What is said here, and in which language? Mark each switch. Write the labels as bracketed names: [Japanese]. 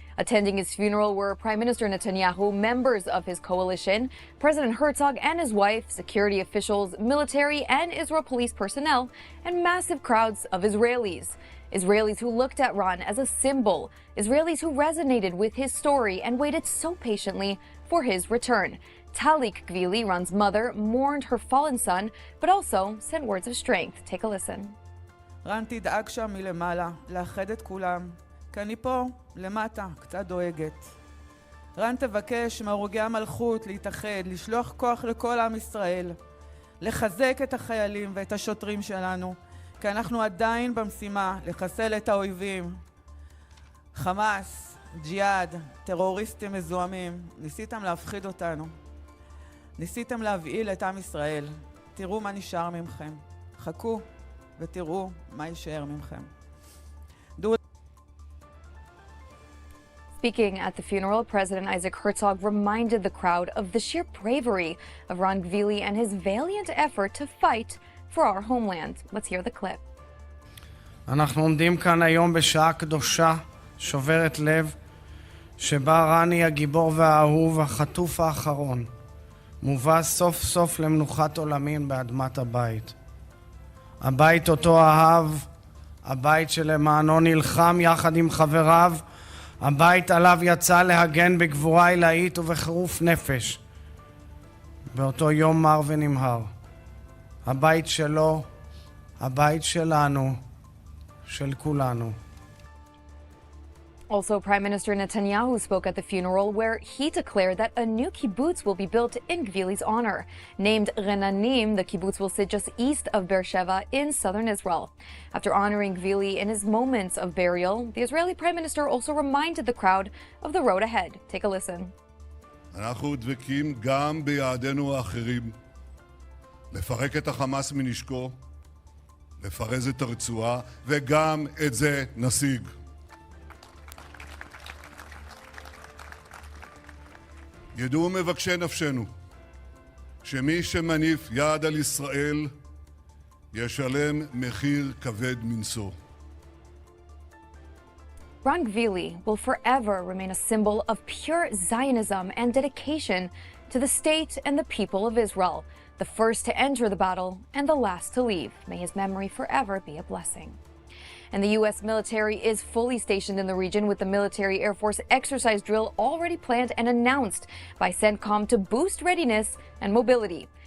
[English] Attending his funeral were Prime Minister Netanyahu, members of his coalition, President Herzog and his wife, security officials, military and Israel police personnel, and massive crowds of Israelis. Israelis who looked at Ran as a symbol, Israelis who resonated with his story and waited so patiently for his return. Talik Gvili, Ran's mother, mourned her fallen son, but also sent words of strength. Take a listen. [Hebrew] רן תדאג שם מלמעלה, לאחד את כולם. כי אני פה, למטה, קצת דואגת. רן תבקש מהרוגי המלכות להתאחד, לשלוח כוח לכל עם ישראל, לחזק את החיילים ואת השוטרים שלנו, כי אנחנו עדיין במשימה לחסל את האויבים. חמאס, ג'יהאד, טרוריסטים מזוהמים, ניסיתם להפחיד אותנו. ניסיתם להבהיל את עם ישראל. תראו מה נשאר ממכם. חכו ותראו מה יישאר ממכם. [English] Speaking at the funeral, President Isaac Herzog reminded the crowd of the sheer bravery of Ron Gvili and his valiant effort to fight for our homeland. Let's hear the clip. [Hebrew] אנחנו עומדים כאן היום בשעה קדושה, שוברת לב, שבה רני הגיבור והאהוב, החטוף האחרון, מובא סוף סוף למנוחת עולמים באדמת הבית. הבית אותו אהב, הבית שלמענו נלחם יחד עם חבריו, הבית עליו יצא להגן בגבורה עילאית ובחירוף נפש. באותו יום מר ונמהר. הבית שלו, הבית שלנו, של כולנו. [English] Also, Prime Minister Netanyahu spoke at the funeral where he declared that a new kibbutz will be built in Gvili's honor. Named Renanim, the kibbutz will sit just east of Beersheba in southern Israel. After honoring Gvili in his moments of burial, the Israeli Prime Minister also reminded the crowd of the road ahead. Take a listen. [Hebrew] אנחנו דבקים גם ביעדינו האחרים. לפרק את החמאס מנשקו, לפרז את הרצועה, וגם את זה נשיג. ידעו מבקשי נפשנו שמי שמניף יד על ישראל ישלם מחיר כבד מנשוא. [English] Ron Gvili will forever remain a symbol of pure Zionism and dedication to the state and the people of Israel, the first to enter the battle and the last to leave. May his memory forever be a blessing. And the U.S. military is fully stationed in the region with the Military Air Force exercise drill already planned and announced by CENTCOM to boost readiness and mobility.